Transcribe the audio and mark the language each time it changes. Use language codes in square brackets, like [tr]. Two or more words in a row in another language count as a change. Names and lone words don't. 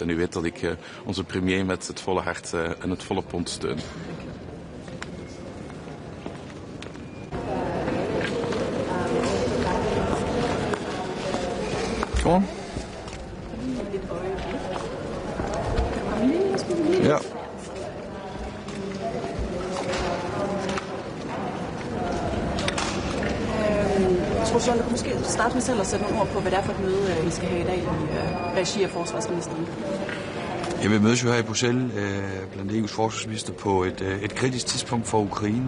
[nl] En u weet dat ik onze premier met het volle hart en het volle pond steun. Gewoon? Ja. [da] Tror du, du måske starte med selv at sætte nogle ord på, hvad det er for et møde, I skal have i dag i regi af forsvarsministeren? Jeg vil mødes jo her i Bruxelles blandt EU's forsvarsminister på et kritisk tidspunkt for Ukraine.